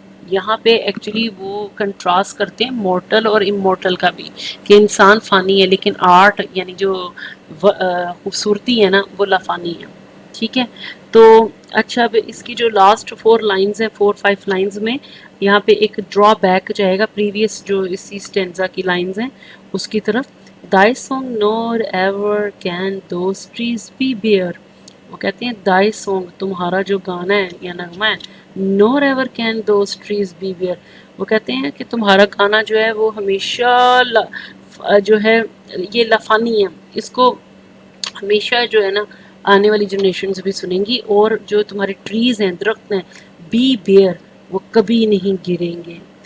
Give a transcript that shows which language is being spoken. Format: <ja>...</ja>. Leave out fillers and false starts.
<ur>یہاں پہ ایکچولی وہ کنٹراسٹ کرتے ہیں مورٹل اور امورٹل کا بھی، کہ انسان فانی ہے لیکن آرٹ یعنی جو خوبصورتی ہے نا وہ لافانی ہے. ٹھیک ہے. تو اچھا اب اس کی جو لاسٹ 4 لائنز ہیں 4-5 لائنز میں یہاں پہ ایک ڈرا بیک جائے گا پریویس جو اسی سٹینزا کی لائنز ہیں اس کی طرف.</ur> <en>Thy song nor ever can those trees be bare.</en> <ur>وہ کہتے ہیں</ur> <en>thy song</en> <ur>تمہارا جو گانا ہے یا نغمہ ہے</ur> <en>nor ever can those trees be bare.</en> <ur>وہ کہتے ہیں کہ تمہارا گانا جو ہے وہ ہمیشہ جو ہے یہ لفانی ہے، اس کو ہمیشہ جو ہے نا آنے والی جنریشنز بھی سنیں گی، اور جو تمہارے ٹریز ہیں درخت ہیں بی بیئر وہ کبھی نہیں گریں گے.</ur>